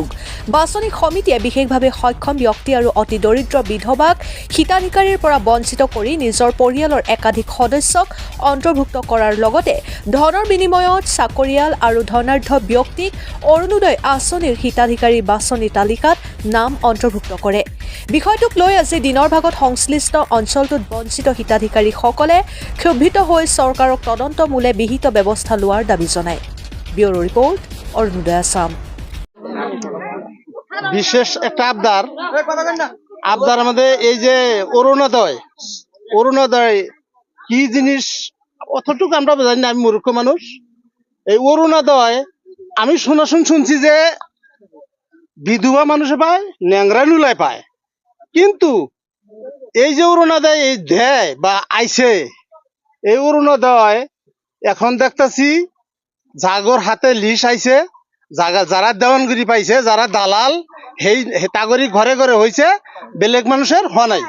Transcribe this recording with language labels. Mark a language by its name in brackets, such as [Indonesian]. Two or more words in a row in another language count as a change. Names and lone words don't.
[Assamese] বাছনি সমিতিয়ে বিশেষভাৱে সক্ষম ব্যক্তি আৰু অতি দৰিদ্ৰ বিধৱাক হিতাধিকাৰীৰ পৰা বঞ্চিত কৰি নিজৰ পৰিয়ালৰ একাধিক সদস্যক অন্তৰ্ভুক্ত কৰাৰ লগতে ধনৰ বিনিময়ত চাকৰিয়াল আৰু ধনাঢ্য ব্যক্তিক অৰুণোদয় আঁচনিৰ হিতাধিকাৰী বাছনি তালিকাত নাম অন্তৰ্ভুক্ত কৰে। বিষয়টোক লৈ আজি দিনৰ ভাগত সংশ্লিষ্ট অঞ্চলটোত বঞ্চিত হিতাধিকাৰীসকলে ক্ষোভিত হৈ চৰকাৰক তদন্তমূলে বিহিত ব্যৱস্থা লোৱাৰ দাবী জনায়। [English] bureau report, [Assamese] অৰুণোদয় আসাম। [Bangla] বিশেষ একটা আবদার আমাদের এই যে অরুণোদয় কি জিনিস অতটুকু আমরা জানি না, আমি মূর্খ মানুষ। এই অরুণোদয় আমি শুনছি যে বিধবা মানুষে পায়, ন্যাংরা নুলায় পায়, কিন্তু এই যে অরুণোদয় এই দেয় বা আইছে, এই অরুণোদয় এখন দেখতেছি জাগর হাতে লিস্ট আইছে, যারা দেওয়ানগিরি পাইছে, যারা দালাল সেই তাগরি ঘরে ঘরে হয়েছে, বেলেগ মানুষের হওয়া নাই।